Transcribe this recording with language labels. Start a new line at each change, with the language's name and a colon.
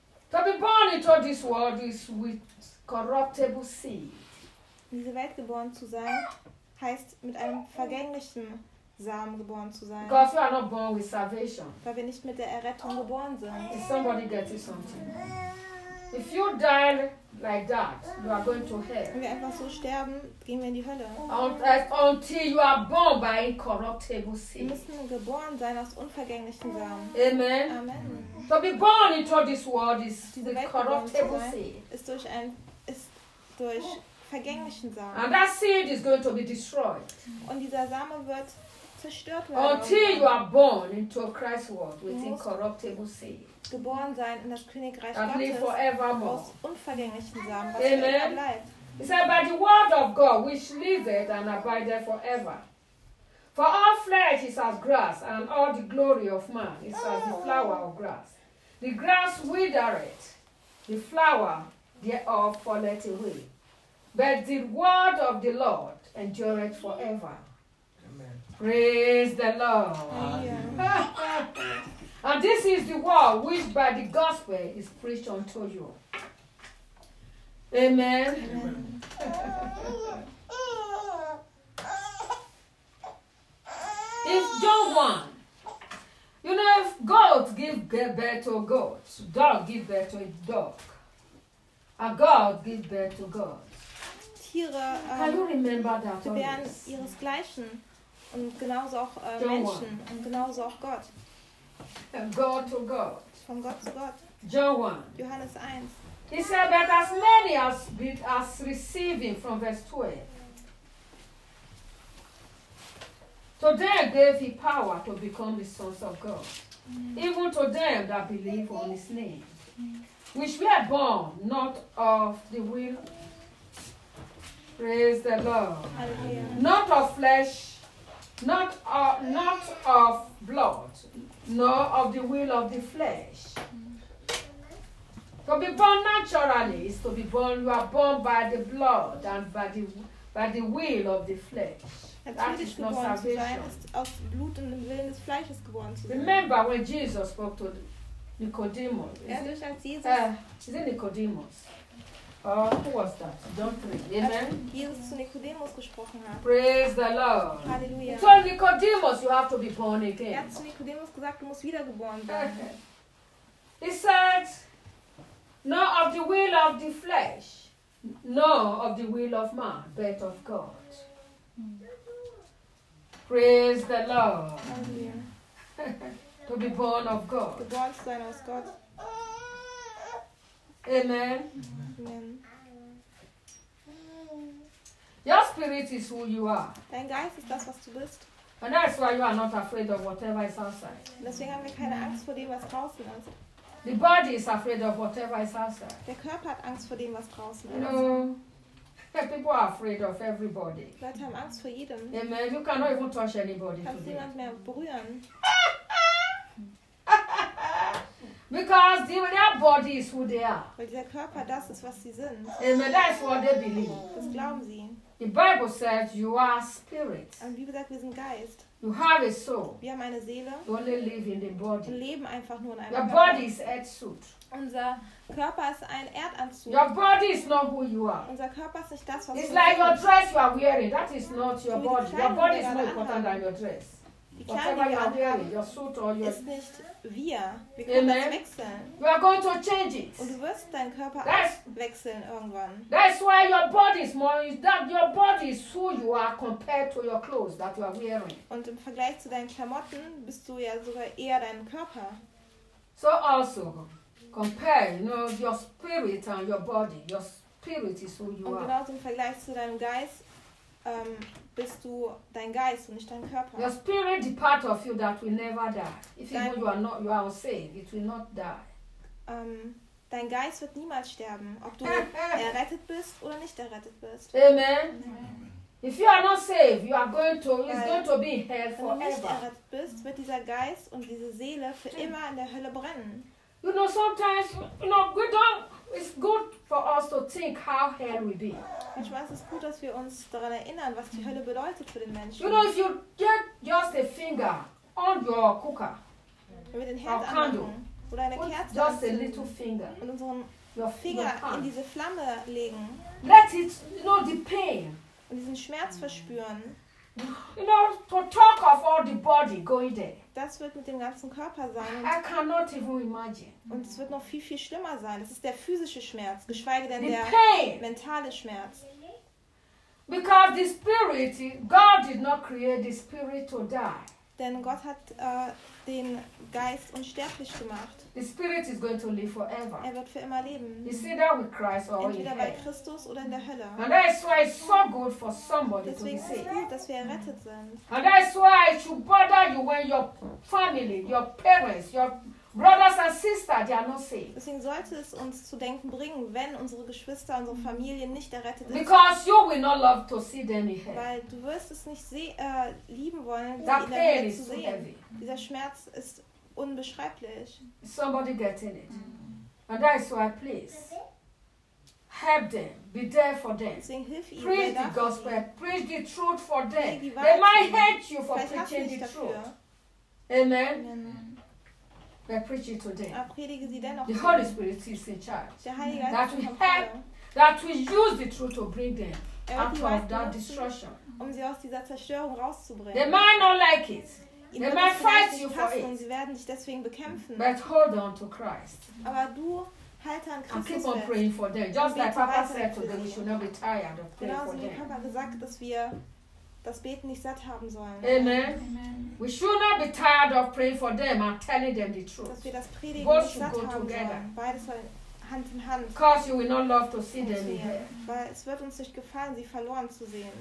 English: To be born into this world is with corruptible seed.
German: In diese Welt geboren zu sein, heißt mit einem vergänglichen Samen geboren zu sein.
English: Because you are not born with salvation.
German: Weil wir nicht mit der Errettung geboren sind.
English: Did somebody get you something? If you die like that, you are going to hell.
German: Wenn wir einfach so sterben, gehen wir in die Hölle.
English: Until you are born by incorruptible seed.
German: Wir müssen geboren sein aus unvergänglichen Samen.
English: Amen. Amen. To be born into this world is the corruptible seed.
German: Ist durch vergänglichen Samen.
English: And that seed is going to be destroyed.
German: Und dieser Same wird zerstört werden.
English: Until you are born into a Christ world with incorruptible seed.
German: Geboren sein in das Königreich
English: and
German: Gottes
English: forevermore.
German: Aus unvergänglichen Samen, was
English: Amen. He said, by the word of God which liveth and abideth forever. For all flesh is as grass, and all the glory of man is as the flower of grass. The grass withereth, the flower thereof falleth away. But the word of the Lord endureth forever. Amen. Praise the Lord. And this is the word which by the gospel is preached unto you. Amen. If John 1, you know, if goats give birth to goats, dog give birth to a dog, a god give birth to gods.
German: Tiere,
English: can you remember that?
German: Sie bären ihresgleichen und genauso auch Menschen 1. Und genauso auch Gott.
English: God to God.
German: Von Gott zu Gott.
English: John 1.
German: Johannes 1.
English: He said, but as many as receiving from verse 12. To them gave he power to become the sons of God. Even to them that believe on his name. Which we are born not of the will. Praise the Lord. Hallelujah. Not of flesh, not of blood, nor of the will of the flesh. To be born naturally is to be born, you are born by the blood and by the will of the flesh.
German: Natürlich geboren zu sein, ist aus Blut und dem Willen des Fleisches geboren zu sein.
English: Remember when Jesus spoke to Nicodemus. Nicodemus? Who was that? John 3. Amen.
German: Jesus zu Nicodemus gesprochen hat.
English: Praise the Lord.
German: Halleluja.
English: So Nicodemus, you have to be born again.
German: Er hat zu Nicodemus gesagt, du musst wiedergeboren werden.
English: He said, not of the will of the flesh, nor of the will of man, but of God. Praise the Lord. To be born of God. The born sign of God. Amen. Amen. Your spirit is who you are.
German: Dein Geist ist das, was du bist.
English: And that's why you are not afraid of whatever is outside.
German: Deswegen haben wir keine Angst vor dem, was draußen ist.
English: The body is afraid of whatever is outside.
German: Der Körper hat Angst vor dem, was draußen ist.
English: No. People are afraid of everybody.
German: Leute haben Angst vor jedem.
English: Amen. You cannot even touch anybody.
German: Kannst niemand mehr berühren.
English: Because their body is who they are.
German: Weil dieser Körper das ist, was sie sind.
English: Amen. That is what they believe.
German: Das glauben sie.
English: The Bible says you are spirit.
German: Und wie gesagt, wir sind Geist.
English: You have a soul.
German: Wir haben eine Seele.
English: You only live in the body.
German: Wir leben einfach nur in einem
English: Your Körper. Body is earth suit.
German: Unser Körper ist ein Erdanzug.
English: Your body is not who you are.
German: Unser Körper ist nicht das, was
English: It's du like your dress you are wearing. That is not your body. Your body is more important than your dress. Whatever You are going to change it.
German: Und du wirst deinen Körper wechseln irgendwann.
English: That's why your body is more. That your body is who you are compared to your clothes that you are wearing.
German: Und im Vergleich zu deinen Klamotten bist du ja sogar eher dein Körper.
English: So also. Compare, you know, your spirit and your body. Your spirit is who you are.
German: Und genau im Vergleich zu deinem Geist bist du dein Geist und nicht dein Körper.
English: Your spirit, the part of you that will never die. If even you are not, you are saved, it will not die.
German: Dein Geist wird niemals sterben, ob du errettet bist oder nicht errettet bist.
English: Amen. Amen. If you are not saved, you are going to, it's going to be in hell forever.
German: Wenn du nicht errettet bist, wird dieser Geist und diese Seele für immer in der Hölle brennen.
English: You know, sometimes, you know, it's good for us to think how hell will be.
German: Manchmal ist es gut, dass wir uns daran erinnern, was die Hölle bedeutet für den Menschen.
English: You know, if you get just a finger on your cooker,
German: wenn wir den Herd anmachen oder eine Kerze
English: just a little finger,
German: und unseren Finger in diese Flamme legen,
English: let it, you know, the pain,
German: und diesen Schmerz verspüren,
English: you know, to talk of all the body going there.
German: Das wird mit dem ganzen Körper sein.
English: I cannot even imagine.
German: Und es wird noch viel, viel schlimmer sein. Das ist der physische Schmerz, geschweige denn
English: the
German: der
English: pain.
German: Mentale Schmerz.
English: Because the spirit, God did not create the spirit to die.
German: Denn Gott hat den Geist unsterblich gemacht.
English: The spirit is going to live forever.
German: Er wird für immer leben.
English: Is he there with Christ or
German: entweder bei Christus oder in der Hölle.
English: And that is why it's so good for somebody
German: deswegen
English: to be
German: gut, dass wir errettet sind.
English: And that is why it should bother you when your family, your parents, your brothers and sisters, they are not saved.
German: Deswegen sollte es uns zu denken bringen, wenn unsere Geschwister, unsere Familien nicht errettet sind.
English: Because you will not love to see them in hell.
German: Weil du wirst es nicht lieben wollen,
English: that
German: sie in der Hölle zu sehen.
English: Heavy.
German: Dieser Schmerz ist unbeschreiblich.
English: Somebody getting it. And that is why, please, help them, be there for them.
German: Deswegen hilf ihnen,
English: preach the gospel, preach the truth for them. They might hate you for preaching the truth. Amen. But preach it to them. The Holy Spirit is in charge. That we help, that we use the truth to bring them out of that destruction.
German: Um sie aus dieser Zerstörung rauszubringen.
English: They might not like it. They might fight you for it.
German: Und sie werden dich deswegen bekämpfen.
English: But hold on to Christ.
German: Aber du halte an Christus fest.
English: Keep on praying for them. Just like Papa said to them, we should not be tired of praying
German: genauso
English: for them.
German: Genauso wie Papa gesagt, dass wir das Beten nicht satt haben sollen.
English: Amen. Amen. We should not be tired of praying for them and telling them the truth.
German: Dass wir das Predigen both nicht satt haben together. Sollen. Beides soll Hand in Hand.
English: Because you will not love to see them here.
German: Weil es wird uns nicht gefallen, sie verloren zu sehen.